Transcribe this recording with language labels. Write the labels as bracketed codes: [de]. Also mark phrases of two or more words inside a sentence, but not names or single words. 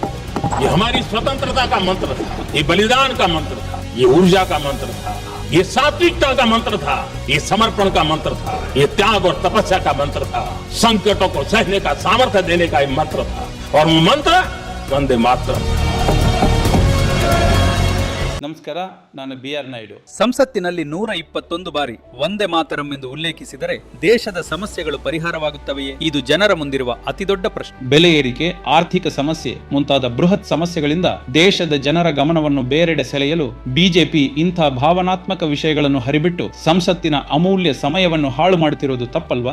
[hi] ये हमारी स्वतंत्रता का मंत्र था, ये बलिदान का मंत्र था, ये ऊर्जा का मंत्र था, ये सात्विकता का मंत्र था, ये समर्पण का मंत्र था, ये त्याग और तपस्या का मंत्र था, संकटों को सहने का सामर्थ्य देने का ये मंत्र था, और मंत्र वंदे मातरम। [kn] ನಮಸ್ಕಾರ, ನಾನು BR ನಾಯ್ಡು. ಸಂಸತ್ತಿನಲ್ಲಿ 121 ಬಾರಿ ವಂದೇ ಮಾತರಂ ಎಂದು ಉಲ್ಲೇಖಿಸಿದರೆ ದೇಶದ ಸಮಸ್ಯೆಗಳು ಪರಿಹಾರವಾಗುತ್ತವೆಯೇ? ಇದು ಜನರ ಮುಂದಿರುವ ಅತಿದೊಡ್ಡ ಪ್ರಶ್ನೆ. ಬೆಲೆ ಏರಿಕೆ, ಆರ್ಥಿಕ ಸಮಸ್ಯೆ ಮುಂತಾದ ಬೃಹತ್ ಸಮಸ್ಯೆಗಳಿಂದ ದೇಶದ ಜನರ ಗಮನವನ್ನು ಬೇರೆಡೆ ಸೆಳೆಯಲು ಬಿಜೆಪಿ ಇಂಥ ಭಾವನಾತ್ಮಕ ವಿಷಯಗಳನ್ನು ಹರಿಬಿಟ್ಟು ಸಂಸತ್ತಿನ ಅಮೂಲ್ಯ ಸಮಯವನ್ನು ಹಾಳು ಮಾಡುತ್ತಿರುವುದು ತಪ್ಪಲ್ವಾ?